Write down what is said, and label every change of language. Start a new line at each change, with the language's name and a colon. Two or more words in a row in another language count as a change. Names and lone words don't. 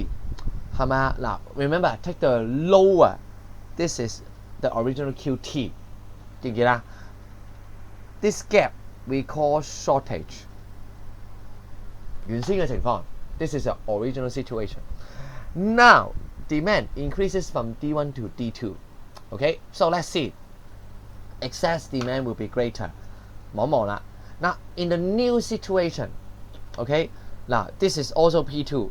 Cantonese: 係咪啊？
English: 嗱 ，remember take the lower. This is the original QT.
Cantonese: 記唔記得
English: ？This gap we call shortage.
Cantonese: 原先嘅情況
English: this is the original situation. Now demand increases from D1 to D2. Okay, so let's see. Excess demand will be greater.
Cantonese: 望望啦。
English: Now in the new situation, okay, now this is also P2.